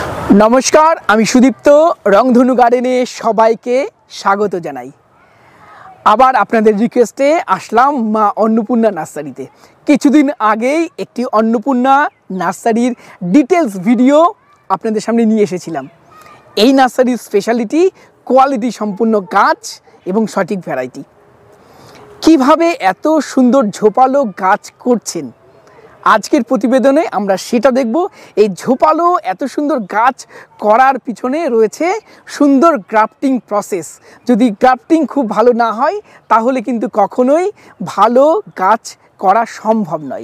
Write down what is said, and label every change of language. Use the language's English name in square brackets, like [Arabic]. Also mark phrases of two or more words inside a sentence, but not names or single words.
[Bangla] নমস্কার আমি সুদীপ্ত রংধনু গার্ডেনে সবাইকে স্বাগত জানাই। আবার আপনাদের রিকোয়েস্টে আসলাম মা অন্নপূর্ণা নার্সারিতে। কিছুদিন আগেই একটি অন্নপূর্ণা নার্সারির [English] details video [Bangla] আপনাদের সামনে নিয়ে এসেছিলাম। এই নার্সারির [English] speciality quality [Bangla] সম্পূর্ণ গাছ এবং সঠিক ভ্যারাইটি। কিভাবে এত সুন্দর ঝোপালো গাছ করছেন আজকের প্রতিবেদনে আমরা সেটা দেখবো। এই ঝোপালো এত সুন্দর গাছ করার পিছনে রয়েছে সুন্দর [English] grafting process. [Bangla] যদি গ্রাফটিং খুব ভালো না হয় তাহলে কিন্তু কখনোই ভালো গাছ করা সম্ভব নয়।